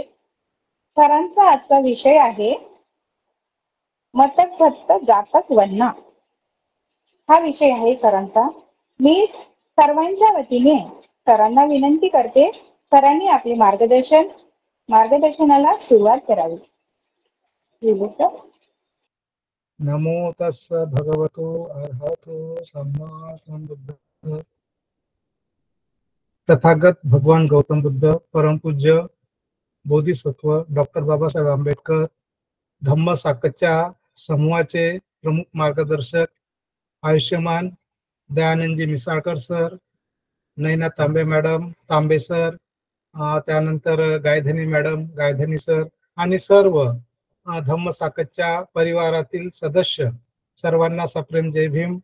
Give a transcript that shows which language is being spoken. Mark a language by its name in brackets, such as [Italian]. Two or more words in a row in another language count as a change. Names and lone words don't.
[Marathi] सरांचा आजचा विषय आहे मतक भक्त जातक वन्ना. हा विषय आहे सरांचा. मी सर्वांच्या वतीने सरांना विनंती करते, सरांनी आपले मार्गदर्शनाला सुरुवात करावी. [Pali] नमो तस्स भगवतो अरहतो सम्मा संबुद्धस्स. [Marathi] तथागत भगवान गौतम बुद्ध, परमपूज्य बोधिसत्व डॉक्टर बाबासाहेब आंबेडकर, धम्म साकच्या समूहाचे प्रमुख मार्गदर्शक आयुष्यमान दयानंदजी मिसाळकर सर, नैना तांबे मॅडम, तांबे सर, त्यानंतर गायधनी मॅडम, गायधनी सर आणि सर्व धम्म साकच्या परिवारातील सदस्य सर्वांना सप्रेम जय भीम.